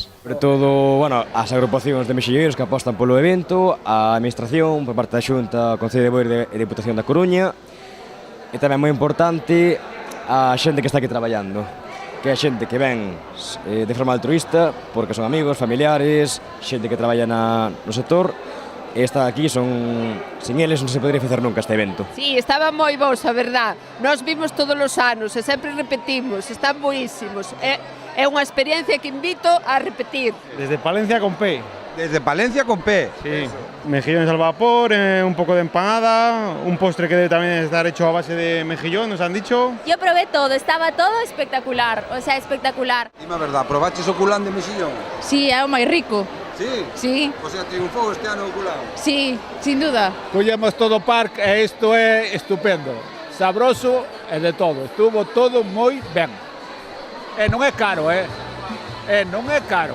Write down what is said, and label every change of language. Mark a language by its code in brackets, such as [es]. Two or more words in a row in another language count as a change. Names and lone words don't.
[gl] Sobre todo, as agrupacións de mexilleiros que apostan polo evento, a administración, por parte da Xunta, o Concello de Boiro e Deputación da Coruña, e tamén moi importante a xente que está aquí traballando, que é xente que ven de forma altruista, porque son amigos, familiares, xente que traballa no sector, e está aquí, sin eles non se podería facer nunca este evento. Sí, estaban moi bons, a verdad. Nos vimos todos os anos e sempre repetimos, están boísimos. É unha experiencia que invito a repetir. [es] Desde Palencia con P. Desde Palencia con P. Sí, mejillones al vapor, un poco de empanada, un postre que debe también estar hecho a base de mejillón, nos han dicho. Yo probé todo, estaba todo espectacular, o sea, espectacular. [gl] Dime a verdad, probaches o culán de mexillón? Sí, é o máis rico. Sí? Sí. O sea, triunfou este ano o culán? Sí, sin duda. Collemos todo o parque e isto é estupendo. Sabroso e de todo. Estuvo todo moi ben. E non é caro, non é caro.